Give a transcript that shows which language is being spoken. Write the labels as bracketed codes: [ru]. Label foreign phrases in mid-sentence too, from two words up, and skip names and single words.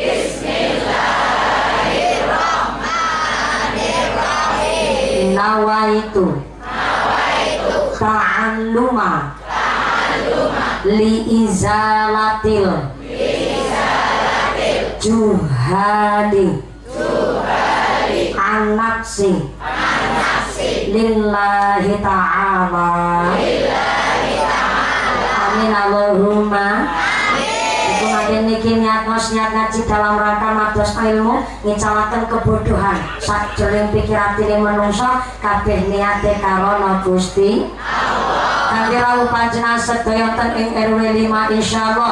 [ar] Bismillahirrahmanirrahim. نويت التعلم لإزالة الجهل عن النفس لله تعالى. آمين اللهم. [jv] Iku makin niki niat ngaji dalam rangka mados ilmu, ngicalaken kebodohan sakjroning pikir atine manungsa, kabeh niate karono Gusti Allah. Kanthi rawuh panjenengan sedaya ten ing RW 5 insyaallah.